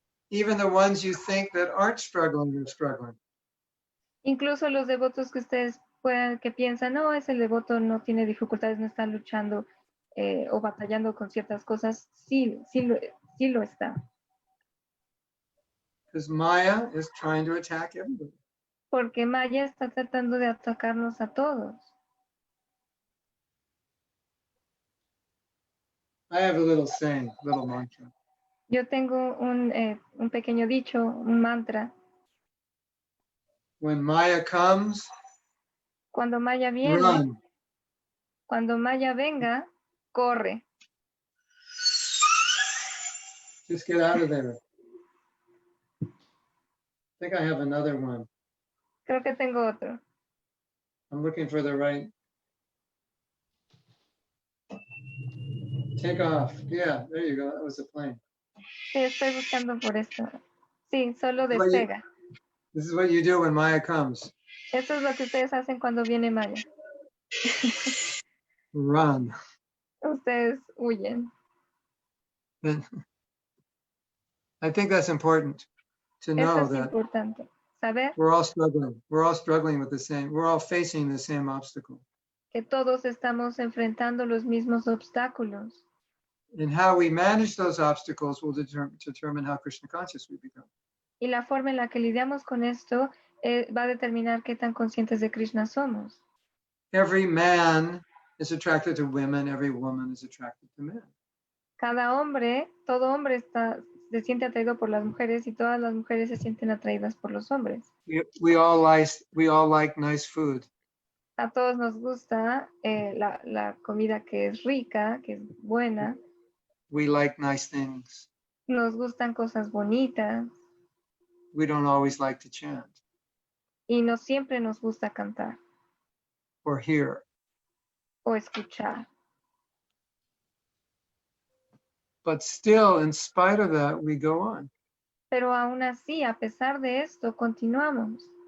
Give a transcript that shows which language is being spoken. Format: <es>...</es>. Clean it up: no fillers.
<en>Even the ones you think that aren't struggling are struggling.</en> <es>Incluso los devotos que ustedes que piensan, no, ese devoto no tiene dificultades, no está luchando o batallando con ciertas cosas, sí lo está.</es> <en>Because Maya is trying to attack everybody.</en> <es>Porque Maya está tratando de atacarnos a todos.</es> <en>I have a little saying, little mantra.</en> <es>Yo tengo un pequeño dicho, un mantra.</es> <en>When Maya comes,</en> <es>Cuando Maya viene,</es> <en>run.</en> <es>cuando Maya venga, corre.</es> <en>Just get out of there. I think I have another one.</en> <es>Creo que tengo otro.</es> <en>I'm looking for the right. Take off. Yeah, there you go. That was the plane.</en> <es>Sí, estoy buscando por esto. Sí, solo Oye. despega.</es> <en>This is what you do when Maya comes.</en> <es>Eso es lo que ustedes hacen cuando viene Maya.</es> <en>Run.</en> <es>Ustedes huyen.</es> <en>I think that's important to</en> <es>Eso</es> <en>know</en> <es>es</es> <en>that</en> <es>importante. Saber</es> <en>we're all struggling. We're all struggling with the same. We're all facing the same obstacle.</en> <es>que todos estamos enfrentando los mismos obstáculos.</es> <en>And how we manage those obstacles will determine how Krishna conscious we become.</en> <es>Y la forma en la que lidiamos con esto va a determinar qué tan conscientes de Krishna somos.</es> <en>Every man is attracted to women. Every woman is attracted to men.</en> <es>Cada hombre, todo hombre se siente atraído por las mujeres y todas las mujeres se sienten atraídas por los hombres.</es> <en>We all like nice food.</en> <es>A todos nos gusta la comida que es rica, que es buena.</es> <en>We like nice things.</en> <es>Nos gustan cosas bonitas</es> <en>We don't always like to chant</en> <es>y no siempre nos gusta cantar</es> <en>or hear.</en> <es>o escuchar.</es> <en>But still, in spite of that, we go on.</en> <es>Pero aún así, a pesar de esto, continuamos.</es>